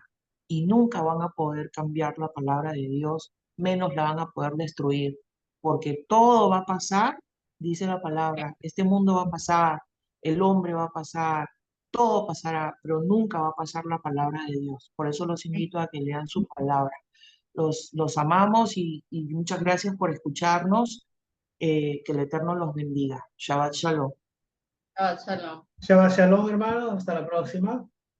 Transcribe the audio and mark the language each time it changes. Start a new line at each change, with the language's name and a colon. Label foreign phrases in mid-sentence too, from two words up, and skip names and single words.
Spanish: Y nunca van a poder cambiar la palabra de Dios, menos la van a poder destruir, porque todo va a pasar, dice la palabra, este mundo va a pasar, el hombre va a pasar, todo pasará, pero nunca va a pasar la palabra de Dios. Por eso los invito a que lean su palabra. Los amamos y muchas gracias por escucharnos. Que el Eterno los bendiga.
Hebrew: שבת שלום. Shalom. שבת שלום,
Spanish: hermanos. Hasta la próxima.